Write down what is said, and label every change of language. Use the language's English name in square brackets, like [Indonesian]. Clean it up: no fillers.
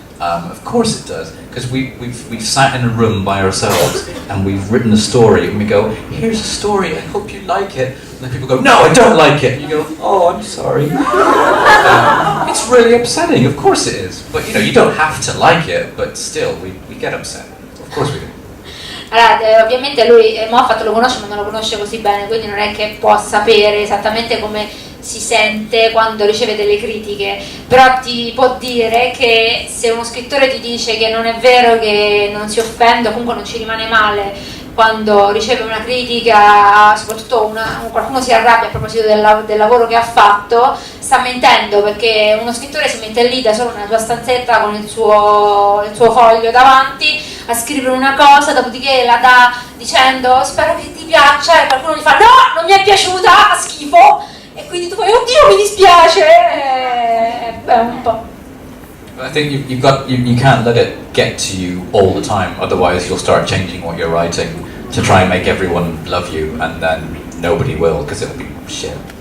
[English] Of course it does, because we've sat in a room by ourselves and we've written a story and we go, here's a story, I hope you like it. And then people go, no, I don't like it. And you go, oh, I'm sorry. It's really upsetting, of course it is. But you don't have to like it, but still, we get upset. Of course we do. [Italian] Allora, ovviamente lui Moffat lo conosce ma non lo conosce così bene, quindi non è che può sapere esattamente come si sente quando riceve delle critiche, però ti può dire che se uno scrittore ti dice che non è vero, che non si offende, o comunque non ci rimane male quando riceve una critica, soprattutto qualcuno si arrabbia a proposito del lavoro che ha fatto, sta mentendo, perché uno scrittore si mette lì da solo nella sua stanzetta con il suo foglio davanti a scrivere una cosa, dopodiché la dà dicendo spero che ti piaccia e qualcuno gli fa no, non mi è piaciuta, fa schifo, e quindi tu fai oddio mi dispiace, un po'. [English] I think you can't let it get to you all the time, otherwise you'll start changing what you're writing to try and make everyone love you, and then nobody will, because it'll be shit.